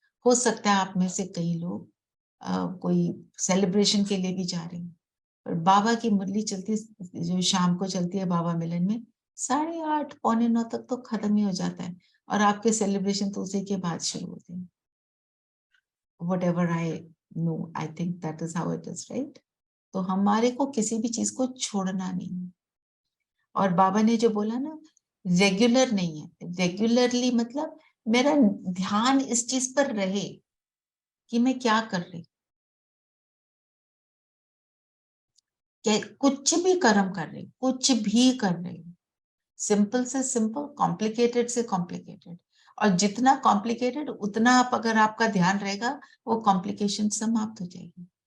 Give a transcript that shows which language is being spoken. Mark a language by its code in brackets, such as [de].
[hi] हो सकता है आप में से कई लोग कोई सेलिब्रेशन के लिए भी जा रहे हैं, पर बाबा की मुरली चलती, जो शाम को चलती है बाबा मिलन में, 8:30 8:45 तक तो खत्म ही हो जाता है और आपके सेलिब्रेशन तो उसी के बाद शुरू होते हैं। [en] Whatever I know, I think that is how it is, right? [hi] तो हमारे को किसी भी चीज को छोड़ना नहीं। और बाबा ने जो बोला ना, रेगुलर नहीं है, रेगुलरली मतलब मेरा ध्यान इस चीज पर रहे कि मैं क्या कर रही, कुछ भी कर्म कर रही, कुछ भी कर रही, सिंपल से सिंपल, कॉम्प्लिकेटेड से कॉम्प्लिकेटेड, और जितना कॉम्प्लिकेटेड उतना आप अगर आपका ध्यान रहेगा वो कॉम्प्लिकेशन समाप्त हो जाएगी।